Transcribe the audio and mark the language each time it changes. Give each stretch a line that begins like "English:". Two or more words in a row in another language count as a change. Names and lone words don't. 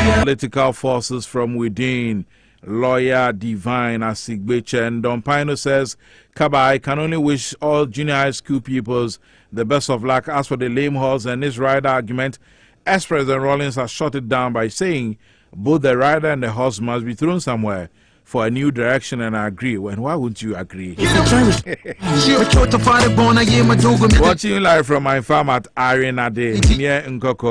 English: political forces from within. Lawyer Divine Asigbeche. And Don Pino says, KABA, I can only wish all junior high school pupils the best of luck. As for the lame horse and his rider argument, ex-President Rawlings has shut it down by saying both the rider and the horse must be thrown somewhere for a new direction, and I agree. And why wouldn't you agree? Watching you live from my farm at Arena Day near Nkoko.